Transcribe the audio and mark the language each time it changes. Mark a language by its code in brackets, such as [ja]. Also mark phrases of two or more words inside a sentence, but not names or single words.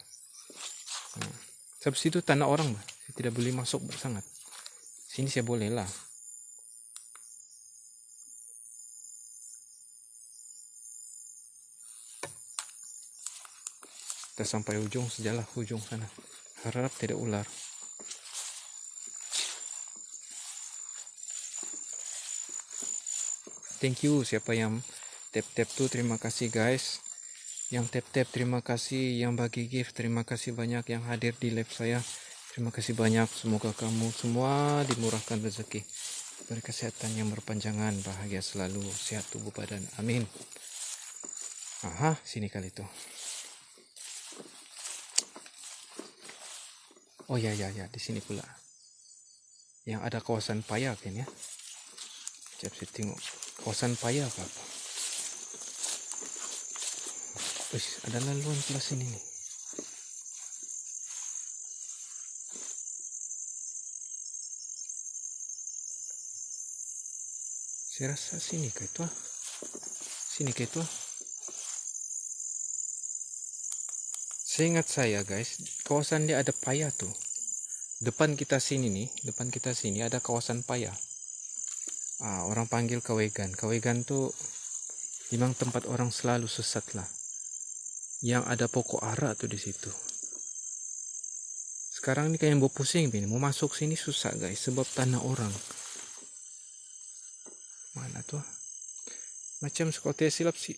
[ms] Sebab situ tanah orang, bah. Saya tidak boleh masuk sangat. Sini saya boleh lah. Kita sampai ujung sejalah, ujung sana. Harap tidak ular. [en] Thank you [ms] siapa yang tap tuh, terima kasih guys. Yang tap terima kasih, yang bagi gift terima kasih banyak, yang hadir di live saya terima kasih banyak. Semoga kamu semua dimurahkan rezeki, berkesehatan yang berpanjangan, bahagia selalu, sehat tubuh badan, amin. Sini kali tuh. Oh ya, di sini pula. Yang ada kawasan paya kan ya. Coba saya tengok. Kawasan paya apa? Ada laluan pula sini nih. Saya rasa sini ke itu. Sini ke itu. Seingat saya guys, kawasan dia ada paya tuh. Depan kita sini ada kawasan paya. Orang panggil Kawegan. Kawegan tuh memang tempat orang selalu sesat lah. Yang ada pokok ara tuh di situ. Sekarang ini kayak mau pusing ini, mau masuk sini susah guys, sebab tanah orang. Mana tuh? Macam sekolah silap sih.